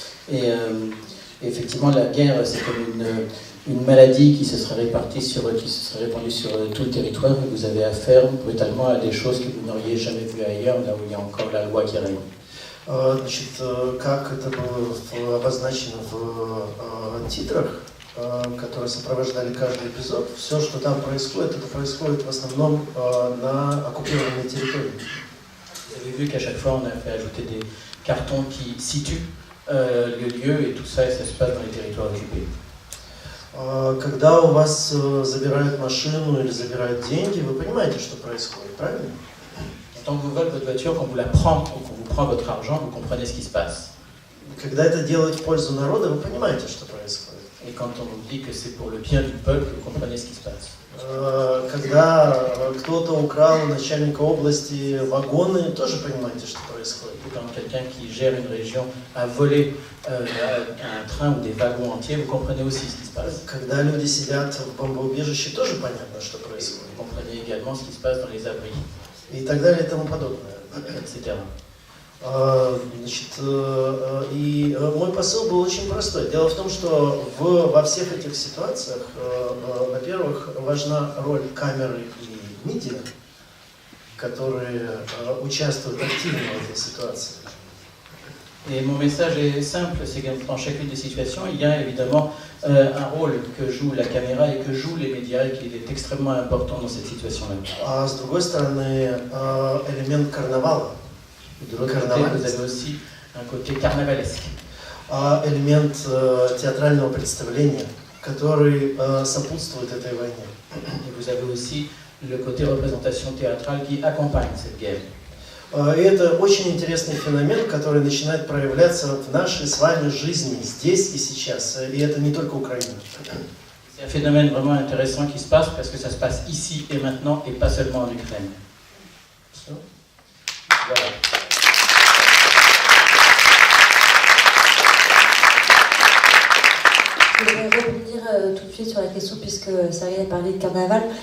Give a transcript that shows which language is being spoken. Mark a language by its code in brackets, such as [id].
[fr] Et effectivement, la guerre, c'est comme une maladie qui se serait répandue sur tout le territoire, et vous avez affaire brutalement à des choses que vous n'auriez jamais vues ailleurs, là où il y a encore la loi qui règne. [ru] Значит, как это было обозначено в титрах, которые сопровождали каждый эпизод, все, что там происходит, это происходит в основном на оккупированной территории. [fr] Vous avez vu qu'à chaque fois, on a fait ajouter des cartons qui situent le lieu, et tout ça, ça se passe dans les territoires occupés. [ru] Когда у вас забирают машину или забирают деньги, вы понимаете, что происходит, правильно? [fr] Quand on vous vole votre voiture, qu'on vous la prend, ou qu'on vous prend votre argent, vous comprenez ce qui se passe. [ru] Когда это делают в пользу народа, вы понимаете, что происходит. [fr] Et quand on vous dit que c'est pour le bien du peuple, vous comprenez ce qui se passe. [ru] Когда кто-то украл у начальника области вагоны, тоже понимаете, что происходит. [fr] Et quand quelqu'un qui gère une région a volé un train ou des wagons entiers, vous comprenez aussi ce qui se passe. [ru] Когда люди сидят в бомбоубежище, тоже понятно, что происходит. [fr] Vous comprenez également ce qui se passe dans les abris, [ru] И так далее и тому подобное. [fr] etc. [ru] Значит, и мой посыл был очень простой. Дело в том, что во всех этих ситуациях, во-первых, важна роль камеры и медиа, которые участвуют активно в этой ситуации. [fr] Et mon message est simple, c'est que dans chacune des situations, il y a évidemment un rôle que joue la caméra et que jouent les médias, et qui est extrêmement important dans cette situation-là. [ru] А с другой стороны, элемент карнавала. [fr] De l'autre côté, vous avez aussi un côté carnavalesque. [ru] Элемент театрального представления, который сопутствует этой войне. [fr] Et vous avez aussi le côté représentation théâtrale qui accompagne cette guerre. [ru] И это очень интересный феномен, который начинает проявляться в нашей с вами жизни, здесь и сейчас. И это не только Украина. [fr] C'est un phénomène vraiment intéressant qui se passe, parce que ça se passe ici et maintenant, et pas seulement en Ukraine. Voilà. Je vais rebondir tout de suite sur la question, puisque Sergueï a parlé de carnaval.